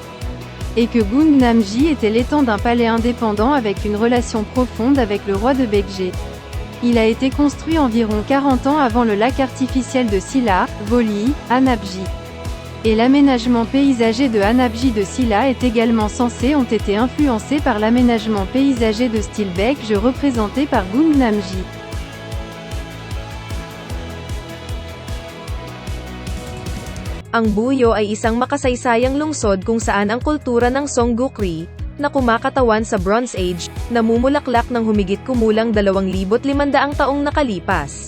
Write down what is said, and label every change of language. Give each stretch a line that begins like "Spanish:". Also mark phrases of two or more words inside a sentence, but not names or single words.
French: Et que Gungnam-ji était l'étang d'un palais indépendant avec une relation profonde avec le roi de Baekje. Il a été construit environ 40 ans avant le lac artificiel de Silla, Voli, Hanapji. Et l'aménagement paysager de Hanapji de Silla est également censé ont été influencés par l'aménagement paysager de style Baekje représenté par Gungnam-ji.
Filipino: Ang Buyo ay isang makasaysayang lungsod kung saan ang kultura ng Songgukri, na kumakatawan sa
English: Bronze Age,
Filipino: namumulaklak ng humigit kumulang 2,500 taong nakalipas.